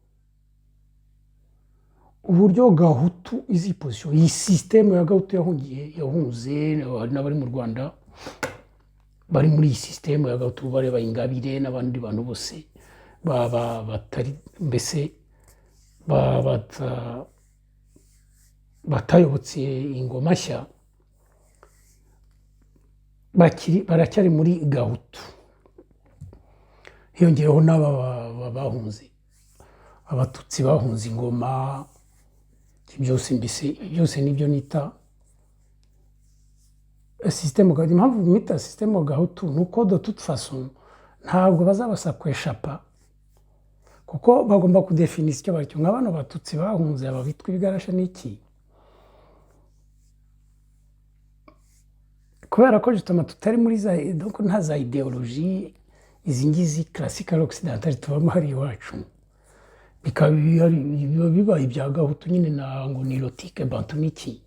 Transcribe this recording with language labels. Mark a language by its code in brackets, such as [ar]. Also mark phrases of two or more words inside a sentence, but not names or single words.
[rw] uburyo gahutu izi position, iyi système ya gahutu yahunze n'abari mu Rwanda bari muri iyi système ya gahutu, bareba Ingabire n'abandi bantu bose batari mbese batayobotse ingoma nshya, baracyari muri gahutu. Hiyongeyeho n'aba bahunze, abatutsi bahunze ingoma, byose mbese byose nibyo nita système gahutu. Impamvu mwita système gahutu nuko [fr] de toute façon [rw] ntabwo bazabasa kweshapa, kuko bagomba kudefinisa icyo baricyo. Nk'abana batutsi bahunze, aba bitwa ibigarasha n'iki, kubera ko justement tutari muri za, donc nta za ideologie izi ngizi [fr] classique occidentale [rw] tubamo hari iwacu, bikaba bibaye ibya gahutu nyine na ngo ni lotike bantu n'iki.